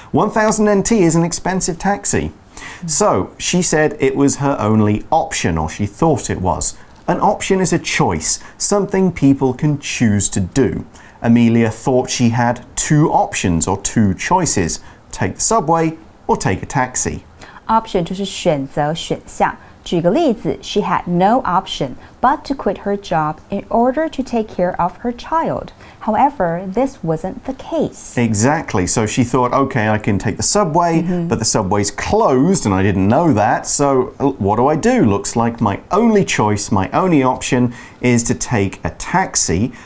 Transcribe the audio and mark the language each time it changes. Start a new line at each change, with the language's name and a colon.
English: 1,000 NT is an expensive taxi. So, she said it was her only option, or she thought it was. An option is a choice, something people can choose to do. Amelia thought she had 2 options or 2 choices. Take the subway or take a taxi.
Chinese: Option 就是选择选项。举个例子
English: She had no option but to quit her job in order to take care of her child. However, this wasn't the case. Exactly. So she thought, okay, I can take the subway, but the subway's closed and I didn't know that. So what do? Looks like my only choice, my only option is to take a taxi.